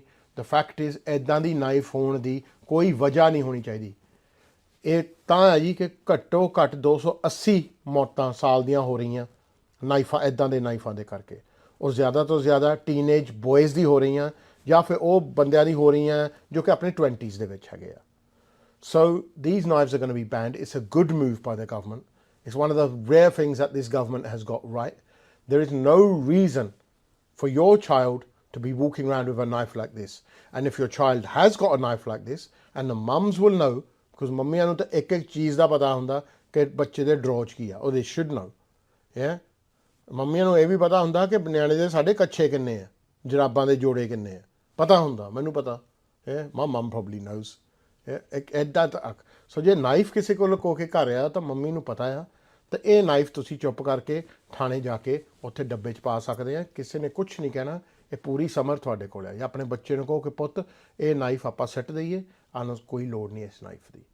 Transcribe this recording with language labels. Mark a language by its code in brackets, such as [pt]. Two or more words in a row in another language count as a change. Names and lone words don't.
[en] the fact is [pa] ਇੱਦਾਂ ਦੀ ਨਾਈਫ ਹੋਣ ਦੀ ਕੋਈ ਵਜ੍ਹਾ ਨਹੀਂ ਹੋਣੀ ਚਾਹੀਦੀ। ਇਹ ਤਾਂ ਹੈ ਜੀ ਕਿ ਘੱਟੋ ਘੱਟ 280 ਮੌਤਾਂ ਸਾਲ ਦੀਆਂ ਹੋ ਰਹੀਆਂ ਨਾਈਫਾਂ, ਇੱਦਾਂ ਦੇ ਨਾਈਫਾਂ ਦੇ ਕਰਕੇ, ਔਰ ਜ਼ਿਆਦਾ ਤੋਂ ਜ਼ਿਆਦਾ [en] teenage boys [pa] ਦੀ ਹੋ ਰਹੀਆਂ ਜਾਂ ਫਿਰ ਉਹ ਬੰਦਿਆਂ ਦੀ ਹੋ ਰਹੀਆਂ ਜੋ ਕਿ ਆਪਣੇ 20s ਦੇ ਵਿੱਚ ਹੈਗੇ ਆ। [en] So these knives are going to be banned. It's a good move by the government. It's one of the rare things that this government has got right. There is no reason for your child to be walking around with a knife like this. And if your child has got a knife like this, and the mums will know, because [pa] ਮੰਮੀਆਂ ਨੂੰ ਤਾਂ ਇੱਕ ਇੱਕ ਚੀਜ਼ ਦਾ ਪਤਾ ਹੁੰਦਾ ਕਿ ਬੱਚੇ ਦੇ ਡਰੋ 'ਚ ਕੀ ਆ, ਉਹ [en] they should know. Yeah? [pa] ਮੰਮੀਆਂ ਨੂੰ ਇਹ ਵੀ ਪਤਾ ਹੁੰਦਾ ਕਿ ਨਿਆਣੇ ਦੇ ਸਾਡੇ ਕੱਛੇ ਕਿੰਨੇ ਆ, ਜਰਾਬਾਂ ਦੇ ਜੋੜੇ ਕਿੰਨੇ ਆ, ਪਤਾ ਹੁੰਦਾ, ਮੈਨੂੰ ਪਤਾ. [en] My mum probably knows. [pa] ਇੱਦਾਂ ਤੱਕ. ਸੋ ਜੇ ਨਾਈਫ ਕਿਸੇ ਕੋਲ ਲੁਕੋ ਕੇ ਘਰ ਆ ਤਾਂ ਮੰਮੀ ਨੂੰ ਪਤਾ ਆ, ਤਾਂ ਇਹ ਨਾਈਫ ਤੁਸੀਂ ਚੁੱਪ ਕਰਕੇ ਥਾਣੇ ਜਾ ਕੇ ਉੱਥੇ ਡੱਬੇ 'ਚ ਪਾ ਸਕਦੇ ਆ. ਕਿਸੇ ਨੇ ਕੁਛ ਨਹੀਂ ਕਹਿਣਾ. ਇਹ ਪੂਰੀ ਸਮਰ ਤੁਹਾਡੇ ਕੋਲ ਆ. ਜਾਂ ਆਪਣੇ ਬੱਚੇ ਨੂੰ ਕਹੋ ਕਿ ਪੁੱਤ ਇਹ ਨਾਈਫ ਆਪਾਂ ਸਿੱਟ ਦਈਏ, ਆਨੂੰ ਕੋਈ ਲੋੜ ਨਹੀਂ ਇਸ ਨਾਈਫ ਦੀ.